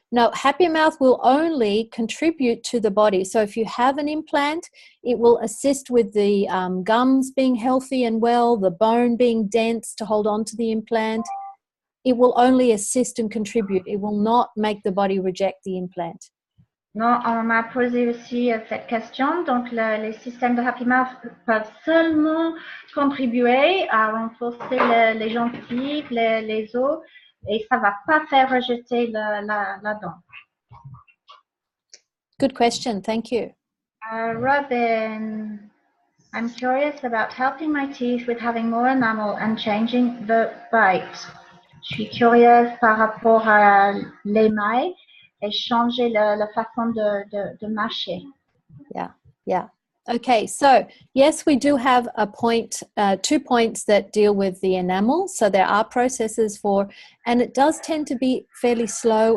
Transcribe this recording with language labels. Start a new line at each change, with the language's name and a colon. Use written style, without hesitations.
English: No, Happy Mouth will only contribute to the body. So if you have an implant, it will assist with the gums being healthy and well, the bone being dense to hold on to the implant. It will only assist and contribute. It will not make the body reject the implant.
French: Non, on m'a posé aussi cette question. Donc, les systèmes de Happy Mouth peuvent seulement contribuer à renforcer les gencives, les os, et ça ne va pas faire rejeter la dent.
English: Good question. Thank you. Robin, I'm curious about helping my teeth with having more enamel and changing the bite.
French: Je suis curieuse par rapport à l'émail et changer la façon de mâcher.
English: Yeah. Okay, so yes, we do have 2 points that deal with the enamel. So there are processes for, and it does tend to be fairly slow.